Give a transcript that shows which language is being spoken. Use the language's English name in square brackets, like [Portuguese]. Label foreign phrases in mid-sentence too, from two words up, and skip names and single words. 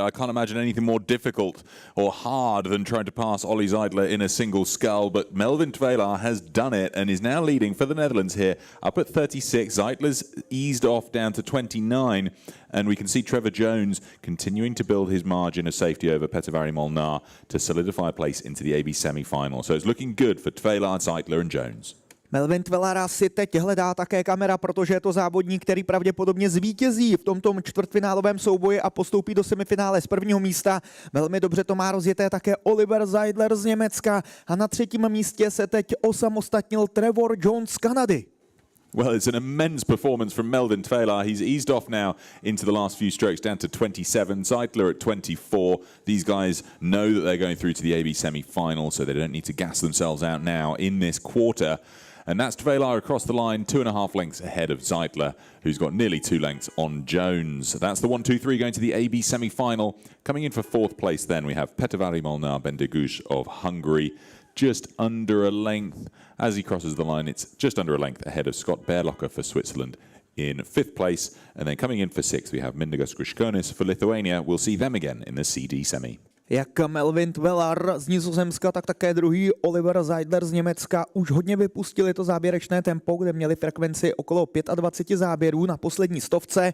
[English] I can't imagine anything more difficult or hard than trying to pass Ollie Zeidler in a single scull, but Melvin Tvela has done it and is now leading for the Netherlands here, up at 36. Zeidler's eased off down to 29, and we can see Trevor Jones continuing to build his margin of safety over Petevari Molnar to solidify a place into the AB semi-final. So it's looking good for Tvela, Zeidler and Jones. [Czech] Melvin Tvelara si teď hledá také kamera, protože je to závodník, který pravděpodobně zvítězí v tomto čtvrtfinálovém souboji a postoupí do semifinále z prvního místa. Velmi dobře to má rozjeté také Oliver Zeidler z Německa a na třetím místě se teď osamostatnil Trevor Jones z Kanady. [English] Well, it's an immense performance from Melvin Tvela. He's eased off now into the last few strokes down to 27. Zeidler at 24. These guys know that they're going through to the AB semi-final, so they don't need to gas themselves out now in this quarter. And that's Tvela across the line, 2.5 lengths ahead of Zeidler, who's got nearly 2 lengths on Jones. That's the 1-2-3 going to the AB semi-final. Coming in for fourth place then, we have Petevari Molnar Bendegush of Hungary, just under a length. As he crosses the line, it's just under a length ahead of Scott Berlocker for Switzerland in fifth place. And then coming in for sixth, we have Mindaugas Griskonis for Lithuania. We'll see them again in the CD semi. [Czech] Jak Melvin Tvelar z Nizozemska, tak také druhý Oliver Zeidler z Německa už hodně vypustili to závěrečné tempo, kde měli frekvenci okolo 25 záběrů na poslední stovce.